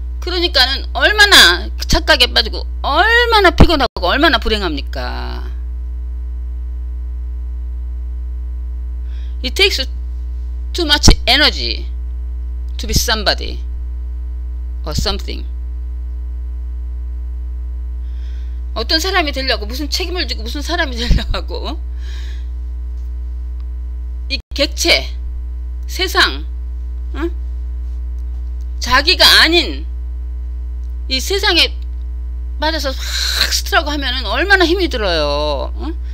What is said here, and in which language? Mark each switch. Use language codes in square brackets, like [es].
[ko] 그러니까는 얼마나 착각에 빠지고 얼마나 피곤하고 얼마나 불행합니까. [en] It takes too much energy to be somebody or something. [ko] 어떤 사람이 되려고 무슨 책임을 지고 무슨 사람이 되려고 하고, 이 객체 세상, 응? 자기가 아닌 이 세상에 빠져서 확 스트라고 하면은 얼마나 힘이 들어요. 응?